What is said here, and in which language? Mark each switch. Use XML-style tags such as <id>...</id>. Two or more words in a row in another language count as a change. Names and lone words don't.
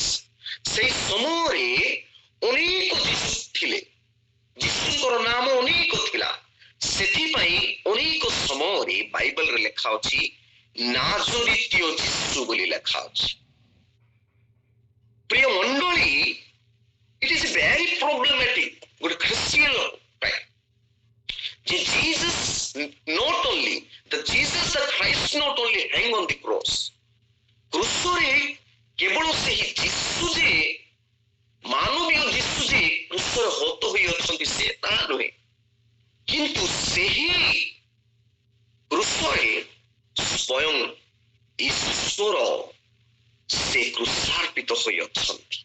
<or>ସେଇ ସମୟରେ ଅନେକ ଯୀଶୁ ଥିଲେ, ଯୀଶୁଙ୍କର ନାମ ଅନେକ ଥିଲା, ସେଥିପାଇଁ ଅନେକ ସମୟରେ ବାଇବଲରେ ଲେଖା ଅଛି ନାଜରିତୀୟ ଯୀଶୁ ବୋଲି ଲେଖା ଅଛି। ପ୍ରିୟ ମଣ୍ଡଳୀ,</or> <en>it is very problematic</en> <or>ଗୋଟେ ଖ୍ରୀଷ୍ଟିଆନ ପାଇଁ ଯେ Jesus</or> <en>not only the Jesus the Christ not only hang on the cross,</en> <or>କ୍ରୁଶରେ କେବଳ ସେହି ଯୀଶୁ ଯେ ମାନବୀୟ ଯୀଶୁ ଯେ କ୍ରୁଶରେ ହତ ହୋଇ ଅଛନ୍ତି ସେ ତାହା ନୁହେଁ, କିନ୍ତୁ ସେହି କ୍ରୁଶରେ ସ୍ୱୟଂ ଈଶ୍ୱର ସେ କ୍ରୁଶାର୍ପିତ ହୋଇ ଅଛନ୍ତି।</or>